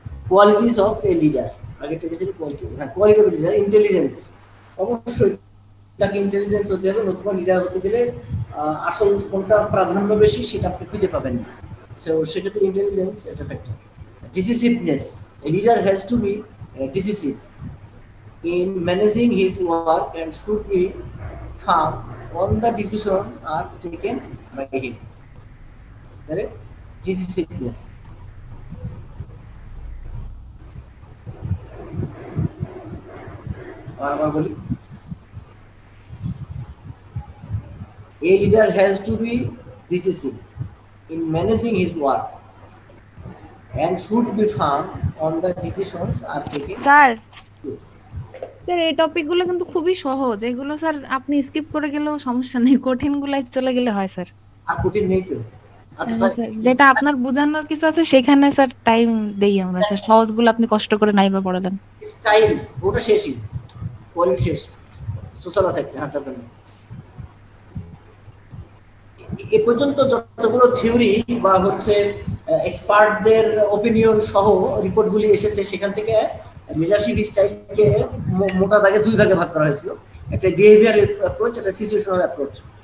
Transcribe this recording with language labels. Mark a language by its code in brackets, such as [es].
[en] qualities of a leader, [bn] আগেরটা ছিল [en] Quality, হ্যাঁ, quality of leader. [bn] ইন্টেলিজেন্স, অবশ্যই তাকে ইন্টেলিজেন্ট হতে হবে, নতুবা লিডার হতে গেলে আসল কোনটা প্রাধান্য বেশি সেটা আপনি খুঁজে পাবেন না। সো সেক্ষেত্রে ইন্টেলিজেন্স এটা factor. [en] Decisiveness, a leader has to be decisive in managing his work and should be firm on the decision are taken by him. Correct? Decisiveness. [bn] বলি, [en] a leader has to be decisive in managing his work and should be firm on the decisions are taken. [bn] Sir এই টপিকগুলো কিন্তু খুবই সহজ, এগুলো sir আপনি skip করে গেলেও সমস্যা নেই, কঠিন গুলাই চলে গেলে হয় স্যার। আর কঠিন নেই তো। আচ্ছা স্যার, স্যার, যেটা আপনার বোঝানোর কিছু আছে সেখানে স্যার টাইম দেই আমরা স্যার, সহজগুলো আপনি কষ্ট করে নাইবা পড়ালেন। স্টাইল ওটা শেষই, কোয়ালিটি শেষ, সোশ্যাল অ্যাসেপ্ট, হ্যাঁ তারপরে এ পর্যন্ত যতগুলো থিওরি বা হচ্ছে এক্সপার্টদের ওপিনিয়ন সহ রিপোর্টগুলি এসেছে, সেখান থেকে লিডারশিপ স্টাইলকে মোটা দাগে দুই ভাগে ভাগ করা হয়েছিল, একটা বিহেভিয়ার অ্যাপ্রোচ, একটা সিচুয়েশনাল অ্যাপ্রোচ।